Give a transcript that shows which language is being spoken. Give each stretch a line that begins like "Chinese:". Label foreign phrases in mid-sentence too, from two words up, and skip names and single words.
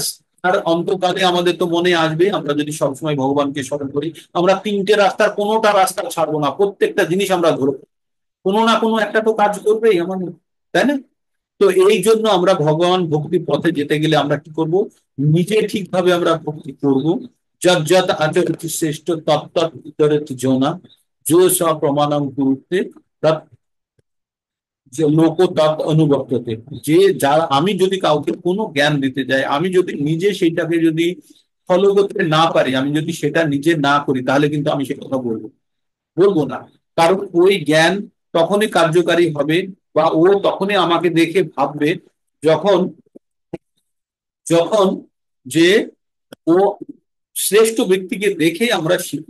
Bangla: আর অন্তকালে আমাদের তো মনে আসবে, আমরা যদি সবসময় ভগবানকে স্মরণ করি, আমরা 3টে রাস্তার কোনোটা রাস্তা ছাড়বো না, প্রত্যেকটা জিনিস আমরা ধরবো, কোনো না কোনো একটা তো কাজ করবেই আমাদের, তাই না? তো এই জন্য আমরা ভগবান ভক্তির পথে যেতে গেলে আমরা কি করব, নিজে ঠিকভাবে আমরা ভক্তি করব।
Sanskrit: যত যত আচরতি শ্রেষ্ঠ তত্ত ইতরতি জনা, जो स প্রমাণম কুরুতে তৎ যে লোক তৎ অনুবর্ততে।
Bangla: যে যারা, আমি যদি কাউকে কোনো জ্ঞান দিতে যাই, আমি যদি নিজে সেইটাকে যদি ফলো করতে না পারি, আমি যদি সেটা নিজে না করি, তাহলে কিন্তু আমি সে কথা বলবো বলবো না। কারণ ওই জ্ঞান তখনই কার্যকারী হবে, বা ও তখনই আমাকে দেখে ভাববে, যখন যখন যে ও শ্রেষ্ঠ ব্যক্তিকে দেখে আমরা শিখি।